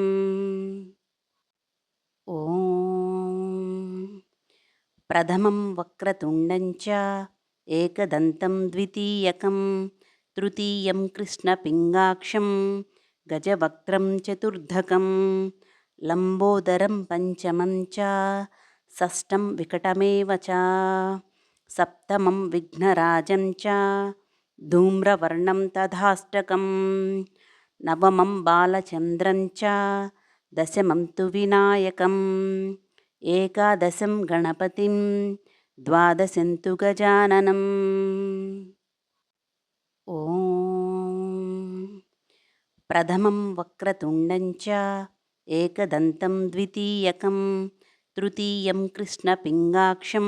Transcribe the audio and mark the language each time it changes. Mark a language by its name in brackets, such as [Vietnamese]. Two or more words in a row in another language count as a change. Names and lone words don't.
[Sanskrit] ఓం ప్రథమం వక్రతుండం చ ఏకదంతం ద్వితీయకం తృతీయం కృష్ణపింగాక్షం గజవక్త్రం చతుర్ధకం లంబోదరం పంచమం చ షష్టం వికటమేవ చ సప్తమం విఘ్నరాజం చ ధూమ్రవర్ణం తథాష్టకం నవమం బాలచంద్రం చ दशमं तु विनायकम् एकादशं गणपतिं द्वादशं तु गजाननम्। ॐ प्रथमं वक्रतुण्डं च एकदन्तं द्वितीयकं तृतीयं कृष्णपिङ्गाक्षं